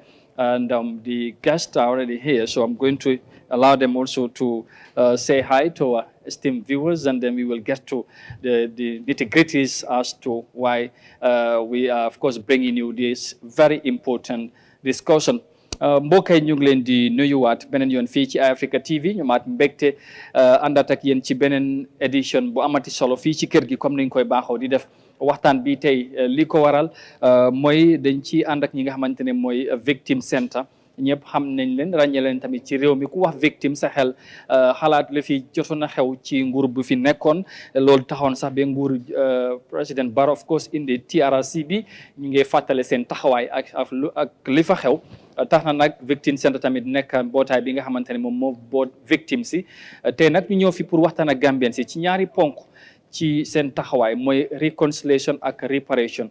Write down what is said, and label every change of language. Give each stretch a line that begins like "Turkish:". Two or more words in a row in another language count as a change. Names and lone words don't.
English: And the guests are already here, so I'm going to allow them also to say hi to our esteemed viewers, and then we will get to the nitty-gritties as to why we are, of course, bringing you this very important discussion.
Wolof: mbokk yi ñu ngi leen di nuyuwaat beneen yoon fii ci Africa TV ñu maat mbégte àndaat ak yéen ci beneen édition bu amati solo fii ci kër gi comme niñ koy baaxoo di def waxtaan bi tey li ko waral mooy dañ ci ànd ak ñi nga xamante ne mooy Victim Center ñëpp xam nañ leen ràññee leen tamit ci réew mi ku wax victime sa xel xalaat la fi jotoon a xew ci nguur bu fi nekkoon loolu taxoon sax ba nguur président Barrow
English: of course
Wolof: indi TRRC bi ñu ngi fàttale seen taxawaay ak li fa xew tax na nag Victim Center tamit nekk mbootaay bi nga xamante ne moom moo boot victime si tey nag ñu ñëw fi pour waxtaan ak Gambien si ci ñaari ponk ci seen taxawaay mooy reconciliation ak reparation.